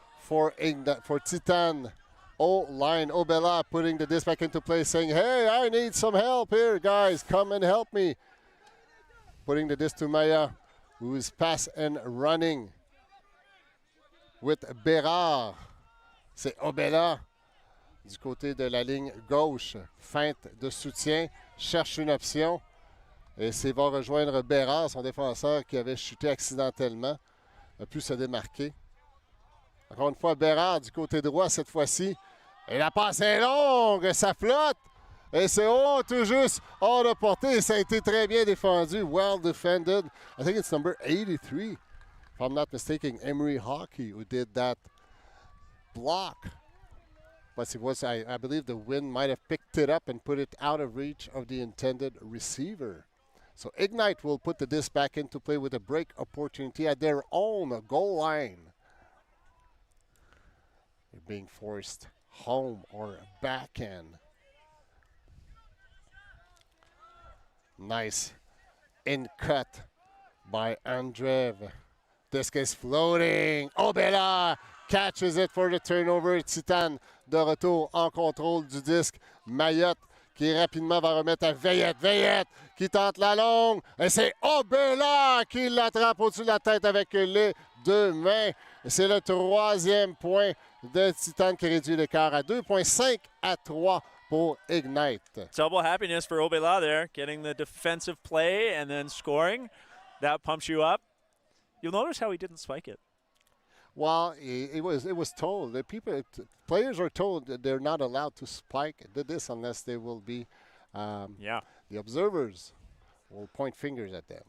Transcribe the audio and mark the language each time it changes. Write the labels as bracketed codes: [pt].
[en] for Titane. O-line, Obela putting the disc back into play, saying, hey, I need some help here, guys. Come and help me. Putting the disc to Maya, who is pass and running with Bérard. [fr] C'est Obela du côté de la ligne gauche. Feinte de soutien, cherche une option. Et c'est va rejoindre Bérard, son défenseur qui avait chuté accidentellement. A pu se démarquer. Encore une fois, Bérard du côté droit cette fois-ci. Et la passe est longue, ça flotte. Et c'est haut, tout juste hors de portée. Ça a été très bien défendu. [en] Well defended. I think it's number 83. If I'm not mistaken, Emery Hockey who did that block. But it was, I believe the wind might have picked it up and put it out of reach of the intended receiver. So Ignite will put the disc back into play with a break opportunity at their own goal line. They're being forced home or backhand. Nice in cut by Andreev. Disc is floating. Obela catches it for the turnover. [fr] Titane de retour en contrôle du disque. Mayotte qui rapidement va remettre à Veillette. Veillette qui tente la longue. Et c'est Obela qui l'attrape au-dessus de la tête avec les deux mains. Et c'est le troisième point de Titane qui réduit l'écart à 2,5 à 3 pour Ignite. [en] Double happiness for Obela there, getting the defensive play and then scoring. That pumps you up. You'll notice how he didn't spike it. Well, it was told that players are told that they're not allowed to spike this unless they will be the observers will point fingers at them.